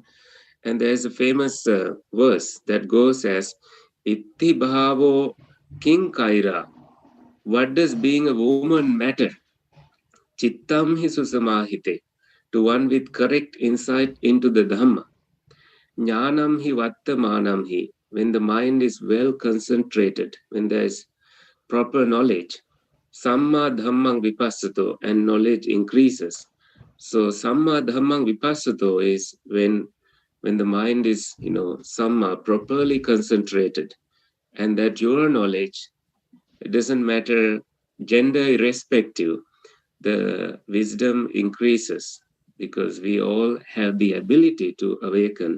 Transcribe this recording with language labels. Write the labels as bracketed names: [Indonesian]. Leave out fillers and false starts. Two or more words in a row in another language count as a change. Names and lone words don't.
[English] And there's a famous verse that goes as, [Pali] "Itti bhavo king kaira." [English] What does being a woman matter? [Pali] Chittam hi susamahite. [English] To one with correct insight into the Dhamma. [Pali] Jnanam hi vattamanam hi. [English] when the mind is well concentrated, when there is proper knowledge, [Pali] Samma Dhammang Vipassato, [English] and knowledge increases. So [Pali] Samma Dhammang Vipassato [English] is when the mind is, Samma, properly concentrated, and that your knowledge, it doesn't matter, gender irrespective, the wisdom increases because we all have the ability to awaken.